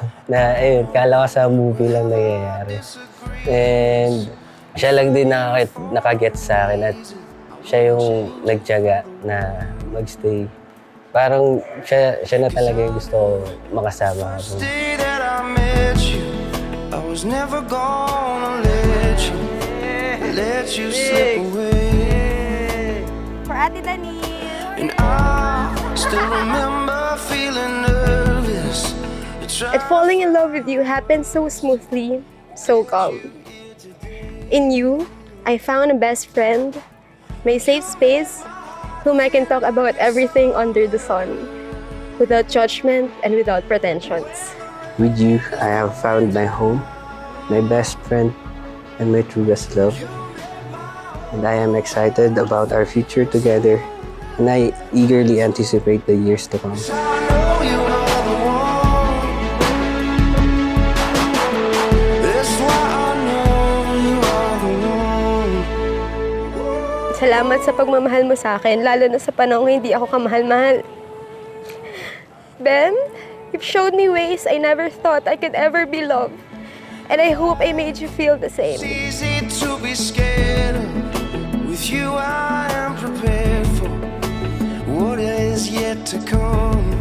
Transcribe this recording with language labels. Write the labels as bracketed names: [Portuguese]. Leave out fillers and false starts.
[Filipino] Na, ayun, kala ko sa movie lang nangyayari. And siya lang din nakagets sa akin at siya yung nagtiyaga na magstay. Parang siya na talaga yung gusto ko makasama. [English] Day that I met you, I was never gonna let you slip away. For Ate Dani. And I still remember feeling nervous. And falling in love with you happened so smoothly, so calm. In you, I found a best friend, my safe space, whom I can talk about everything under the sun, without judgment and without pretensions. With you, I have found my home, my best friend, and my truest love. And I am excited about our future together, and I eagerly anticipate the years to come. I know you are the one. That's why I know you are the one. [Filipino] Salamat sa pagmamahal mo sa akin, lalo na sa panahon hindi ako kamahal-mahal. [English] Ben, you've showed me ways I never thought I could ever be loved. And I hope I made you feel the same. It's easy to be scared of. With you I am prepared for what is yet to come.